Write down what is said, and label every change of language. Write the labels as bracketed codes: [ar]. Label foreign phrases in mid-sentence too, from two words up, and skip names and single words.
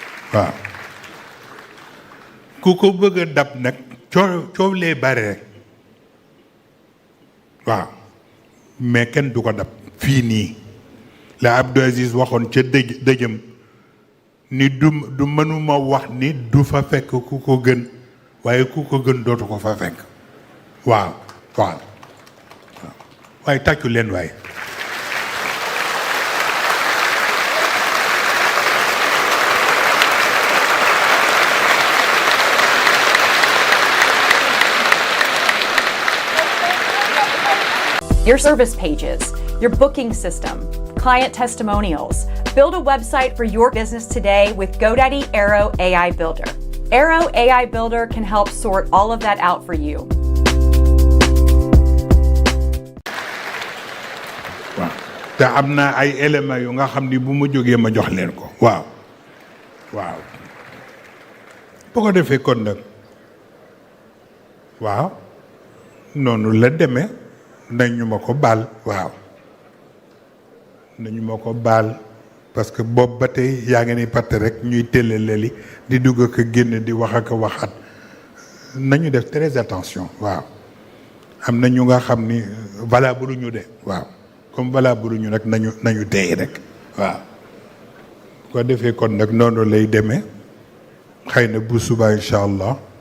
[wo] waaw ku ko bëgg a dab nag coow lee bare rek waaw mais kenn du ko dab fii nii la Abdou Aziz waxoon ca dëjëm ni du mënuma wax ni du fa fekk ku ko gën waaye ku ko gën dootu ko fa fekk waaw waaw waaye tàccu leen waaye [en] your service pages, your booking system, client testimonials. Build a website for your business today with GoDaddy Airo AI Builder. Airo AI Builder can help sort all of that out for you. [wo] waaw te am na ay éléments yu nga xam ni bu ma jógee ma jox leen ko waaw waaw bu ko defee kon nag waaw noonu la demee nañu ma ko baal waaw nañu ma ko baal [fr] parce que [wo] boobu ba tey yaa ngi ni patt rek ñuy téléleli di dugg ak a génn di wax ak a waxaat nañu def [fr] très attention [wo] waaw am na ñu nga xam ni valable ñu de waaw [fr] comme valable [wo] ñu nag nañu tey rek waaw ko defee kon nag noonu lay demee xëy na bu suba [ar] إن شاء الله